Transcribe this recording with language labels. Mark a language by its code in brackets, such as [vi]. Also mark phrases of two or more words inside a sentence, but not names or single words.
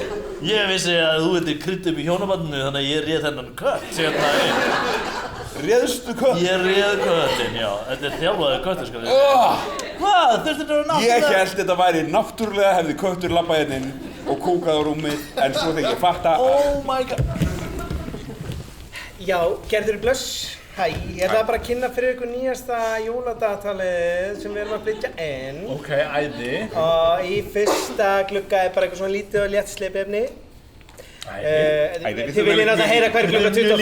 [is] Ég vissi að þú vildi krydda upp í hjónabandinu, þannig að ég réð þennan kött inn. Réðstu kött? Ég réð köttinn, já. Þetta er þjálfaður köttur, skal ég segja. Hvað? Þurfti þetta að vera náttúrulega? Ég held þetta væri náttúrulega hefði köttur labbað hérna inn og kúkað á rúmið, en svo þegar ég fatta [en] Oh my god. [is] Já, Gerður blöss. Hæ, ég ætlaði bara að kynna fyrir ykkur nýjasta jóladagatalið sem við erum að flytja inn. Ok, æði. Og í fyrsta glugga er bara eitthvað svona lítið og létt sleipefni. Þið viljið náttúrulega heyra hverju klukka 24.